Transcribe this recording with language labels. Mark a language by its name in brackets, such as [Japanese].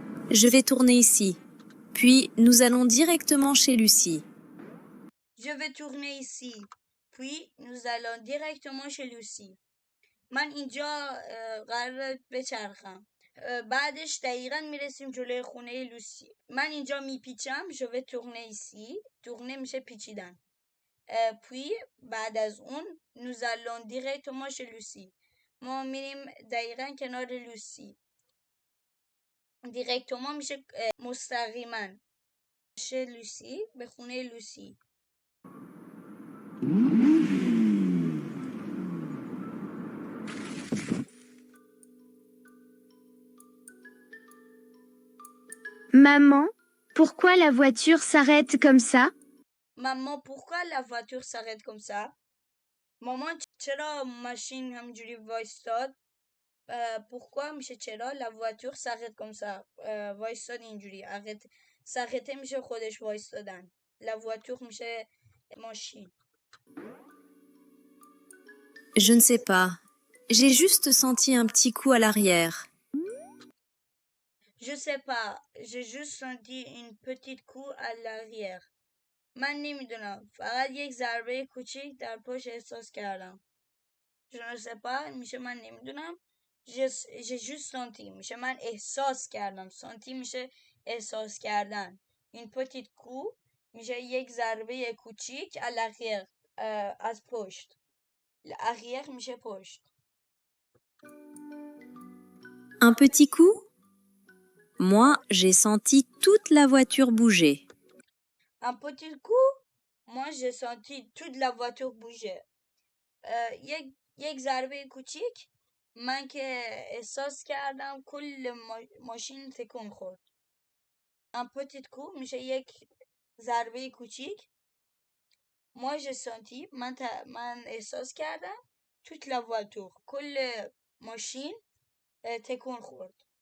[French] Je vais tourner ici, puis nous allons directement chez Lucie. Je vais tourner ici, puis nous allons directement chez Lucie. [Persian] من اینجا قرار بچرخم بعدش دقیقا میرسیم جلوی خونه لوسی من اینجا میپیچم [French] je vais tourner ici [Persian] tourner میشه پیچیدن puis بعد از اون [French] nous allons directement chez Lucie [Persian] ما میریم دقیقا کنار لوسی directement میشه مستقیما chez لوسی به خونه لوسی [French] Maman, pourquoi la voiture s'arrête comme ça? Maman, pourquoi la voiture s'arrête comme ça? [Persian] مامان چرا ماشین همجوری وایستاد؟ pourquoi میشه چرا [French] la voiture s'arrête comme ça [Persian] وایستاد اینجوری s'arrêter میشه خودش وایستادن la voiture میشه ماشین [French] Je ne sais pas. J'ai juste senti un petit coup à l'arrière. Je sais pas, j'ai juste senti une petite coup à l'arrière. [Persian] من نمیدونم فقط یک ضربه کوچیک در پشت احساس کردم. Je ne sais pas میشه من نمیدونم. [French] j'ai juste senti [Persian] میشه من احساس کردم. senti میشه احساس کردن. [French] une petite coup [Persian] میشه یک ضربه کوچیک [French] à l'arrière [Persian] از پشت. l'arrière میشه پشت. [French] Un petit coup? Moi, j'ai senti toute la voiture bouger. Un petit coup? Moi, j'ai senti toute la voiture bouger. [Persian] یک ضربه کوچیک من که احساس کردم کل ماشین تکون خورد. [French] Un petit coup [Persian] میشه یک ضربه کوچیک. [French] Moi, j'ai senti [Persian] من احساس کردم [French] toute la voiture [Persian] کل ماشین تکون خورد.